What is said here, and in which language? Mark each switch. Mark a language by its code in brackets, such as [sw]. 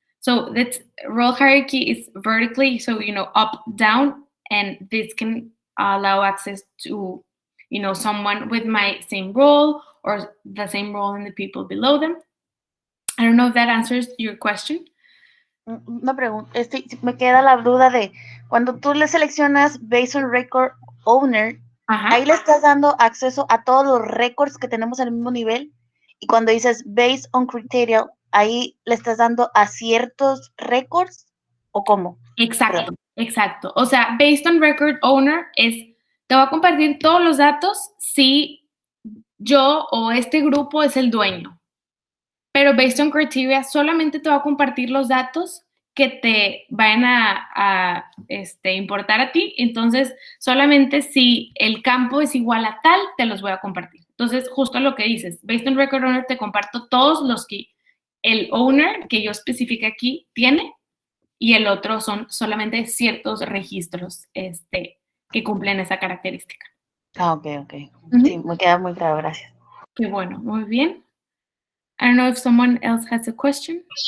[en] So that role hierarchy is vertically, so, up, down, and this can allow access to, someone with my same role or the same role in the people below them. I don't know if that answers your question. [es] Una pregunta, me queda la duda de cuando tú le seleccionas [en] based on record owner, [es] ahí le estás dando acceso a todos los records que tenemos al mismo nivel, y cuando dices [en] based on criteria, [es] ahí le estás dando a ciertos records, ¿o cómo? Exacto, exacto. O sea, [en] based on record owner [es] es, te voy a compartir todos los datos si yo o este grupo es el dueño. Pero [en] based on criteria, [es] solamente te va a compartir los datos que te vayan a importar a ti. Entonces, solamente si el campo es igual a tal, te los voy a compartir. Entonces, justo lo que dices, [en] based on record owner, [es] te comparto todos los que el owner que yo especifique aquí tiene, y el otro son solamente ciertos registros que cumplen esa característica. Ok. Sí, me queda muy claro, gracias. Qué bueno, muy bien. [en] I don't know if someone else has a question.